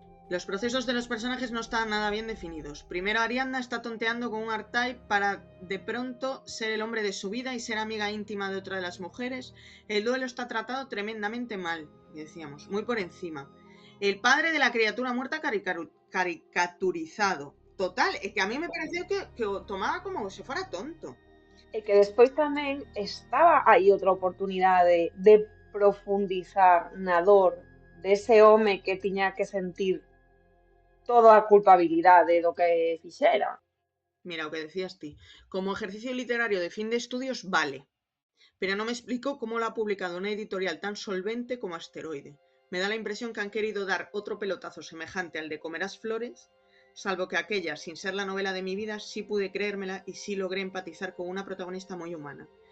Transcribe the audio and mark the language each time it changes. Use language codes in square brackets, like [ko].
[es] Los procesos de los personajes no están nada bien definidos. Primero Ariadna está tonteando con un R-Type para de pronto ser el hombre de su vida y ser amiga íntima de otra de las mujeres. El duelo está tratado tremendamente mal, decíamos, muy por encima. El padre de la criatura muerta caricaturizado. Total, es que a mí me pareció que o tomaba como se fuera tonto. [gl] E que despois tamén estaba aí outra oportunidade de profundizar na dor dese home que tiña que sentir toda a culpabilidade do que fixera. [es] Mira, [gl] o que decías ti, [es] como ejercicio literario de fin de estudios vale, pero no me explico cómo lo ha publicado una editorial tan solvente como Asteroide. Me da la impresión que han querido dar otro pelotazo semejante al de Comerás Flores, salvo que aquella, sin ser la novela de mi vida, sí pude creérmela y sí logré empatizar con una protagonista muy humana.